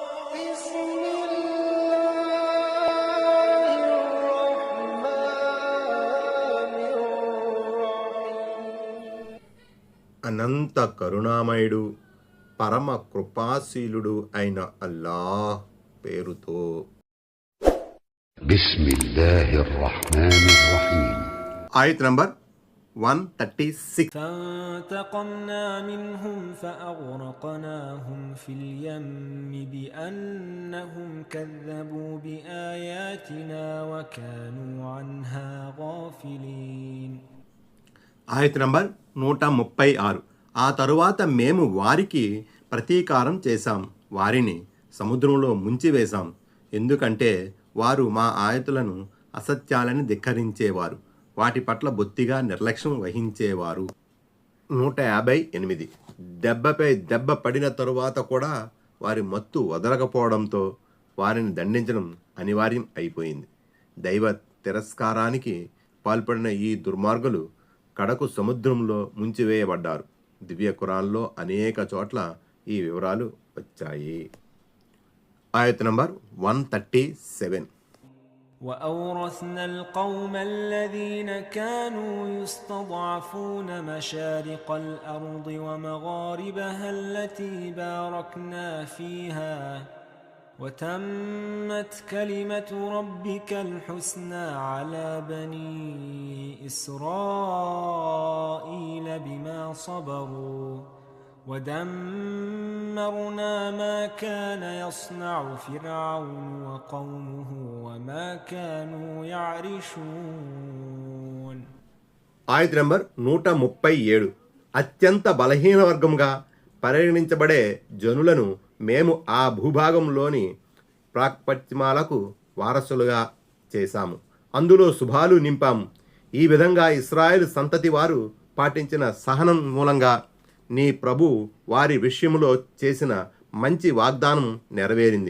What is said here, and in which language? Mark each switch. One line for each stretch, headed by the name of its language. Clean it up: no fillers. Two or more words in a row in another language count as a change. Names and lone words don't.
Telugu: అనంత కరుణామయుడు పరమ కృపాశీలుడు అయిన అల్లాహ్ పేరుతో. ఆయత్ నంబర్ 136.
Arabic: فانتقمنا منهم فأغرقناهم في اليم بأنهم كذبوا بآياتنا وكانوا عنها غافلين.
Telugu: ఆయత్ నంబర్ 136. ఆ తరువాత మేము వారికి ప్రతీకారం చేశాం, వారిని సముద్రంలో ముంచివేశాం, ఎందుకంటే వారు మా ఆయతులను అసత్యాలని ధిక్కరించేవారు, వాటి పట్ల బొత్తిగా నిర్లక్ష్యం వహించేవారు. 158. దెబ్బపై దెబ్బ పడిన తరువాత కూడా వారి మత్తు వదలకపోవడంతో వారిని దండించడం అనివార్యం అయిపోయింది. దైవ తిరస్కారానికి పాల్పడిన ఈ దుర్మార్గులు కడకు సముద్రంలో ముంచివేయబడ్డారు. దివ్య ఖురాన్లో అనేక చోట్ల ఈ వివరాలు వచ్చాయి. ఆయత్ నంబర్ 137.
Arabic: وأورثنا القوم الذين كانوا يستضعفون مشارق الأرض ومغاربها التي باركنا فيها وتمت كلمة ربك الحسنى على بني إسرائيل بما صبروا ودمرنا ما كان يصنع فرعون وقومه وما كانوا يعرشون.
Telugu: ఆయత్ నంబర్ 137. అత్యంత బలహీన వర్గంగా పరిగణించబడే జనులను మేము ఆ భూభాగంలోని ప్రాక్పశ్చిమాలకు వారసులుగా చేశాము, అందులో శుభాలు నింపాము. ఈ విధంగా ఇశ్రాయేలు సంతతి వారు పాటించిన సహనం మూలంగా నీ ప్రభు వారి విషయంలో చేసిన మంచి వాగ్దానం నెరవేరింది.